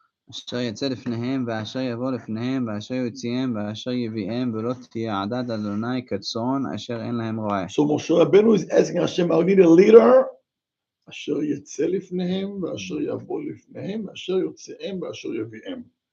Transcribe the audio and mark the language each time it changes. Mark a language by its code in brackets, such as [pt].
[he] אשר יצא לפניהם, ואשר יבוא לפניהם, ואשר יוציאם, ואשר יביאם, ולא תהיה עדת אדוני כצאן, אשר אין להם רועה. [en] So Moshe Rabbeinu is asking Hashem, I need a leader. [he] אשר יצא לפניהם, ואשר יבוא לפניהם, ואשר יוציאם, ואשר יביאם.